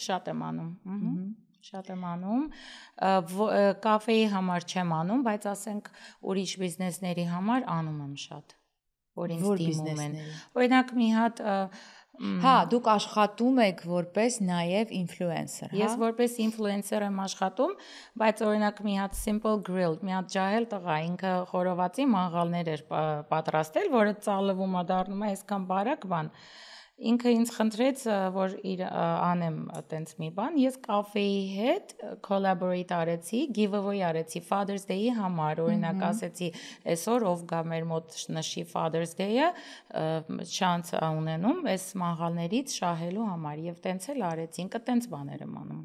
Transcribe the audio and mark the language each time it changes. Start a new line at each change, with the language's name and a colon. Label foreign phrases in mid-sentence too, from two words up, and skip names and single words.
Armenian: Շատ եմ անում։ Շատ եմ անում, կաֆեի համար չեմ անում, բայց ասենք ուրիշ բիզնեսների համար անում եմ շատ, որ ինձ դիմում են։ Օրինակ մի հատ Հա, դուք աշխատում եք որպես նաև ինֆլուենսեր, հա։ Ես որպես ինֆլուենսեր եմ աշխատում, բայց օրինակ մի հատ
English: simple grilled,
Armenian: մի հատ ջահել տղա, ինքը խորովածի մաղալներ էր պատրաստել, որը ծալվում է դառնում է այսքան բարակ բան։ Ինքը ինձ խնդրեց, որ իր անեմ այտենց մի բան, ես կաֆեի հետ collaborate արեցի, giveaway արեցի Father's Day-ի համար, օրինակ ասեցի, այսօր ով գա մեր մոտ նշի Father's Day-ը, շանս ունենում այս մաղալներից շահելու համար եւ տենց էլ արեցի, ինքը տենց բաներ եմ անում։